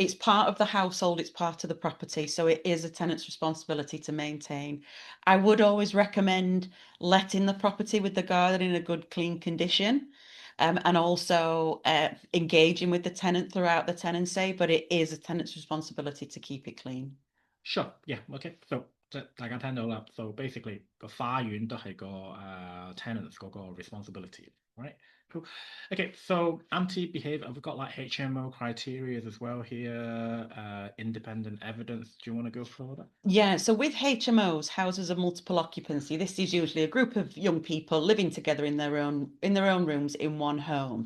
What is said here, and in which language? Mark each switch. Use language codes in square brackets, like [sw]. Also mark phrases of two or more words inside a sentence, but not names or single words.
[en] It's part of the household, it's part of the property, so it is a tenant's responsibility to maintain. I would always recommend letting the property with the garden in a good, clean condition, and also engaging with the tenant throughout the tenancy, but it is a tenant's responsibility to keep it clean. Sure, yeah, okay. So [yue] 大家聽到啦， [en] so basically [yue] 個花園都係個tenants 嗰個 responsibility, [en] right? Cool. Okay, so anti-behavior, we've got like HMO criteria as well here, independent evidence. Do you want to go through that? Yeah, so with HMOs, houses of multiple occupancy, this is usually a group of young people living together in their own rooms in one home.